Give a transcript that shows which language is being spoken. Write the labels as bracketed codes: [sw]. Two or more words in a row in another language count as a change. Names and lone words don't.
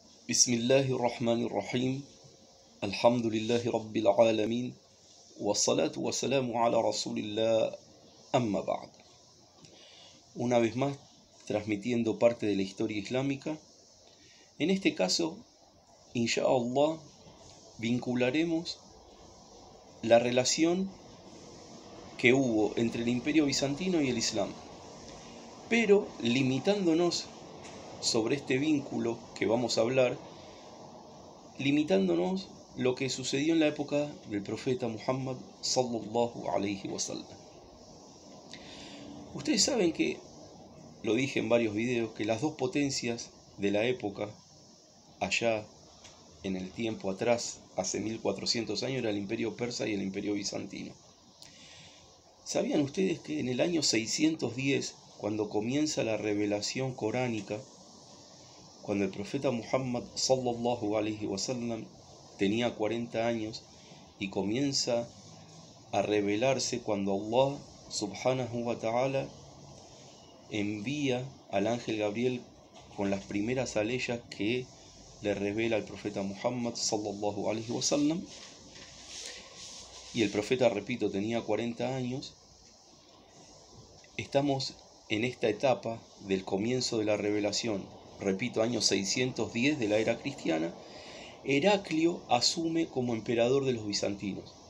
[ar] بسم الله الرحمن الرحيم. الحمد لله رب العالمين. والصلاة والسلام على رسول الله. أما بعد. [es] Una vez más, transmitiendo parte de la historia islámica. En este caso, insha'Allah, vincularemos la relación que hubo entre el Imperio Bizantino y el Islam, pero limitándonos sobre este vínculo que vamos a hablar, limitándonos lo que sucedió en la época del profeta Muhammad [ar] صلى الله عليه وسلم. [es] Ustedes saben que, lo dije en varios videos, que las dos potencias de la época, allá en el tiempo atrás, hace 1400 años, era el Imperio Persa y el Imperio Bizantino. ¿Sabían ustedes que en el año 610, cuando comienza la revelación coránica, cuando el profeta Muhammad [ar] صلى الله عليه وسلم [es] tenía 40 años y comienza a revelarse, cuando Allah [ar] سبحانه وتعالى [es] envía al ángel Gabriel con las primeras aleyas que le revela al profeta Muhammad [ar] صلى الله عليه وسلم, [es] y el profeta, repito, tenía 40 años, estamos en esta etapa del comienzo de la revelación. Repito, año 610 de la era cristiana. Heraclio asume como emperador de los bizantinos.